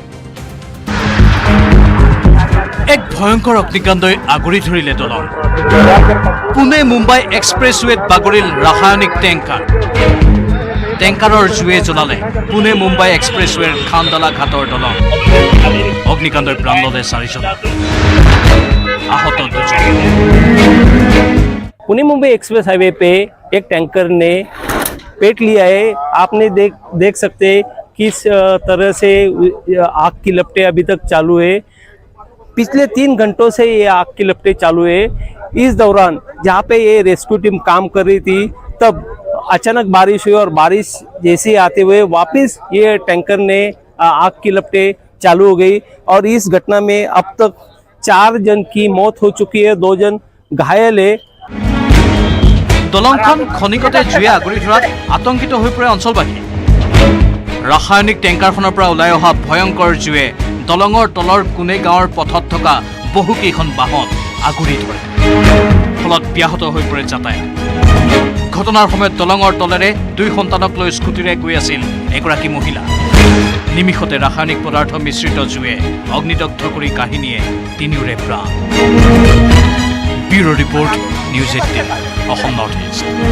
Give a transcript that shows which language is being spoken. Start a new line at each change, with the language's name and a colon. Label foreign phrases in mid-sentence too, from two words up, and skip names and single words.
Assamese: এক ভয়ংকৰ অগ্নিকাণ্ডই আগুৰি ধৰিলে দলং পুনে মুম্বাই এক্সপ্ৰেছৱেত বাগৰিল ৰাসায়নিক টেংকাৰৰ জুয়ে জ্বলালে পুনে মুম্বাই এক্সপ্ৰেছৱেৰ খানদালা ঘাটৰ দলং অগ্নিকাণ্ডই প্ৰাণ ল'লে 4জন आहत 2
Hindi: पुणे मुंबई एक्सप्रेस हाईवे पे एक टैंकर ने पेट लिया है। आपने देख सकते हैं किस तरह से आग की लपटें अभी तक चालू है। पिछले 3 घंटों से ये आग की लपटें चालू है। इस दौरान जहाँ पे ये रेस्क्यू टीम काम कर रही थी तब अचानक बारिश हुई और बारिश जैसे आते हुए वापस ये टैंकर ने आग की लपटें चालू हो गई और इस घटना में अब तक 4 जन की मौत हो चुकी है 2 जन घायल है
Assamese: দলংখন খনিকতে জুয়ে আগুৰি ধৰাত আতংকিত হৈ পৰে অঞ্চলবাসী ৰাসায়নিক টেংকাৰখনৰ পৰা ওলাই অহা ভয়ংকৰ জুয়ে দলঙৰ তলৰ কোনে গাঁৱৰ পথত থকা বহুকেইখন বাহন আগুৰি ধৰে ফলত ব্যাহত হৈ পৰে যাতায়াত ঘটনাৰ সময়ত দলঙৰ তলেৰে 2 সন্তানক লৈ স্কুটিৰে গৈ আছিল এগৰাকী মহিলা নিমিষতে ৰাসায়নিক পদাৰ্থ মিশ্ৰিত জুয়ে অগ্নিদগ্ধ কৰি কাহিনীয়ে তিনিওৰে প্ৰাণ ব্যুৰো ৰিপৰ্ট নিউজ 18 অসম নৰ্থ ইষ্ট